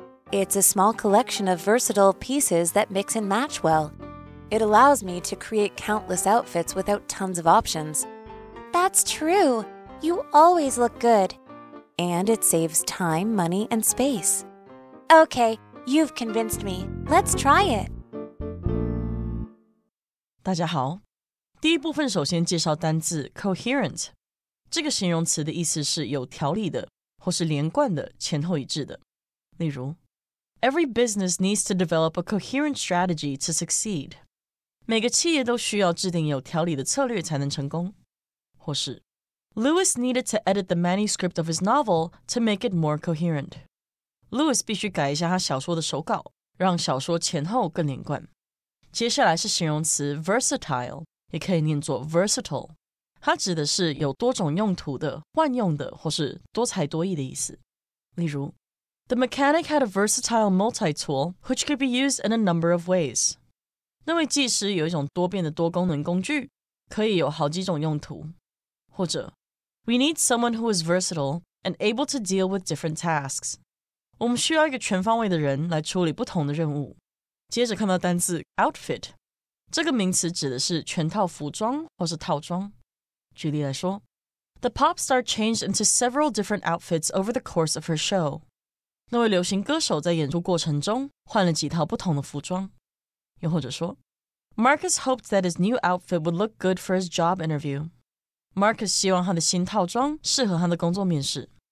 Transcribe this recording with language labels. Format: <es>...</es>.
<en>It's a small collection of versatile pieces that mix and match well. It allows me to create countless outfits without tons of options. That's true. You always look good. And it saves time, money, and space. Okay, you've convinced me. Let's try it.</en> <zh>大家好。第一部分首先介绍单字 coherent， 这个形容词的意思是有条理的或是连贯的，前后一致的。例如</zh> <en>Every business needs to develop a coherent strategy to succeed.</en> <zh>每个企业都需要制定有条理的策略才能成功。或是</zh> <en>Lewis needed to edit the manuscript of his novel to make it more coherent.</en> <zh>Lewis 必须改一下他小说的手稿，让小说前后更连贯。接下来是形容词 versatile，也可以念作 versatile， 它指的是有多种用途的、万用的或是多才多艺的意思。例如</zh> <en>The mechanic had a versatile multi-tool which could be used in a number of ways.</en> <zh>那位技师有一种多变的多功能工具，可以有好几种用途。或者</zh> <en>We need someone who is versatile and able to deal with different tasks.</en> <zh>我们需要一个全方位的人来处理不同的任务。接着看到单字 outfit，这个名词指的是全套服装或是套装。举例来说</zh> <en>The pop star changed into several different outfits over the course of her show.</en> <zh>那位流行歌手在演出过程中换了几套不同的服装。又或者说</zh> <en>Marcus hoped that his new outfit would look good for his job interview.</en> <zh>Marcus 希望他的新套装适合他的工作面试。</zh>